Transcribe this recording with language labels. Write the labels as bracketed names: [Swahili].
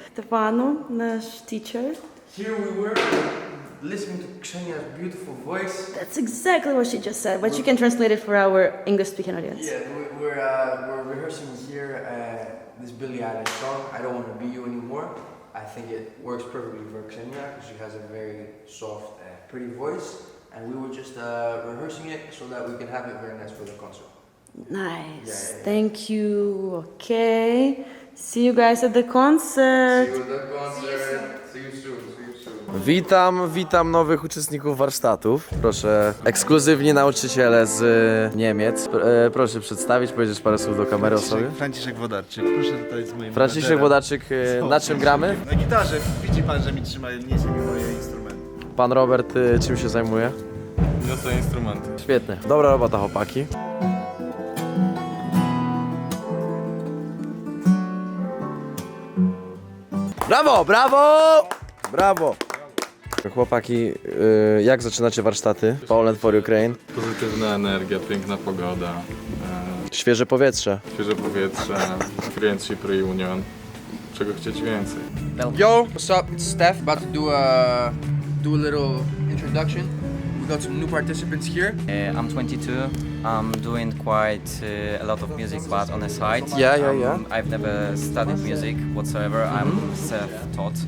[English] Stefano, наш teacher. Here we were listening to Ksenia's beautiful voice. That's exactly what she just said, but you can translate it for our English-speaking audience. Yeah, we're rehearsing here this Billie Eilish song, I Don't Want to Be You Anymore. I think it works perfectly for Ksenia because she has a very soft, pretty voice. And we were just rehearsing it so that we can have it very nice for the concert. Nice. Thank you. Okay. See you guys at the concert. See you at the concert. See you soon. [Polish] Witam nowych uczestników warsztatów. Proszę, ekskluzywni nauczyciele z Niemiec. Proszę przedstawić, powiedzieć parę słów do kamery o sobie. Franciszek Wodarczyk, proszę tutaj z moim Franciszek braterem. Wodarczyk, na czym gramy? Na gitarze, widzi pan, że mi trzyma, niesie mi moje instrumenty. Pan Robert czym się zajmuje? Niosę instrumenty. Świetnie, dobra robota chłopaki. Brawo, brawo! Brawo! Chłopaki, jak zaczynacie warsztaty Poland for Ukraine? Pozytywna energia, piękna pogoda, Świeże powietrze. świeże powietrze, Friendship Reunion. Czego chcieć więcej? [English] Yo, what's up? It's Steph. About to do a little introduction. We got some new participants here. I'm 22. I'm doing quite a lot of music, but on the side. Yeah. I've never studied music whatsoever. I'm self-taught.